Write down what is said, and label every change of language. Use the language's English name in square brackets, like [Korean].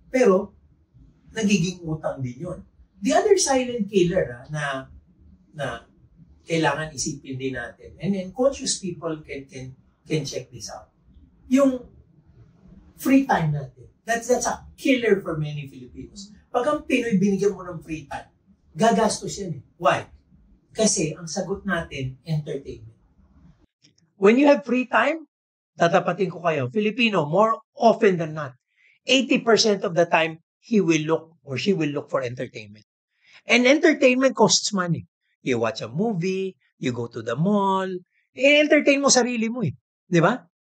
[Filipino] Pero, nagiging utang din yun. [English] The other silent killer [Filipino] na kailangan isipin din natin, [English] and then conscious people can check this out. Yung free time natin, that's a killer for many Filipinos. [Filipino] Pag ang Pinoy binigyan mo ng free time, gagastos yan eh. [English] Why? [Filipino] Kasi ang sagot natin, entertainment. [English] When you have free time, [Filipino] tatapatin ko kayo, [English] Filipino, more often than not, 80% of the time, he will look or she will look for entertainment. And entertainment costs money. You watch a movie, you go to the mall, [Filipino] entertain mo sarili mo eh. Di ba?